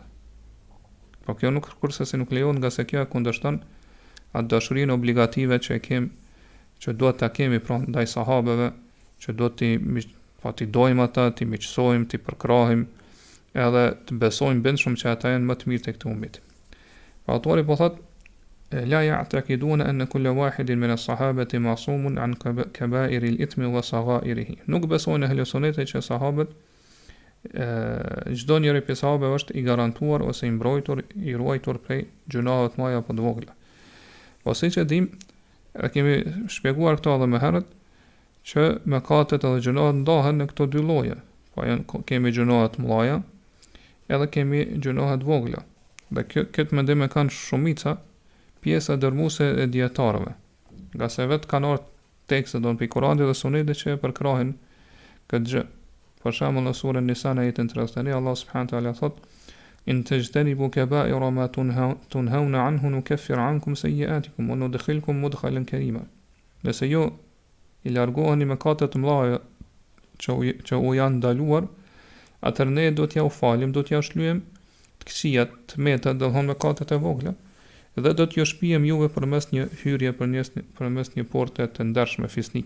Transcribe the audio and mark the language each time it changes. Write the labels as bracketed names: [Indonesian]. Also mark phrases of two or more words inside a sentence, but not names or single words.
[Albanian] Po kjo nuk kurse se nuk lejohet, nga se kjo e kundërshton atë dashurinë obligative që e kemi, që duhet ta kemi pranë ndaj sahabëve, që duhet ti dojmë ata, ti miqësojmë, ti përkrahim, edhe të besojmë bindshëm që ata janë më të mirë tek këtë ummet. Pra autori po thotë [Arabic] لا يعتقدون أن كل واحد من الصحابة معصوم عن كبائر الإثم وصغائره. [Albanian] Nuk besojnë Ehlus-Sunetit që sahabët çdo njeri prej sahabëve është i garantuar ose i mbrojtur, i ruajtur prej gjunave të mëdha apo të vogla. Po siç e dim, e kemi shpjeguar këto edhe më herët, që mëkatet edhe gjunahet ndahen në këto dy lloje. Po kemi gjunahet të mëdha, edhe kemi gjunahet vogla. Dhe këtë mendim e kanë shumica pjesa dërmuese e dietarëve. Nga se vetë kanë ardhur tekste don pe Kuranit dhe Sunetit që e përkrahin këtë gjë. Për shembull në surën Nisa në ajetin 31 Allah [Arabic] سبحانه وتعالى [Albanian] thot: [Arabic] "إن تجتنبوا كبائر ما تنهون عنه نكفر عنكم سيئاتكم وندخلكم مدخلا كريما." [Albanian] Nëse jo i largoheni mëkatet të mëdha që u janë ndaluar, atëherë ne do t'ja u falim, do t'ja shlyejm të këqijat, të meta, do të thonë mëkatet e vogla, dhe do t'ju shpijem juve përmes një hyrje, përmes një porte të ndershme fisnike.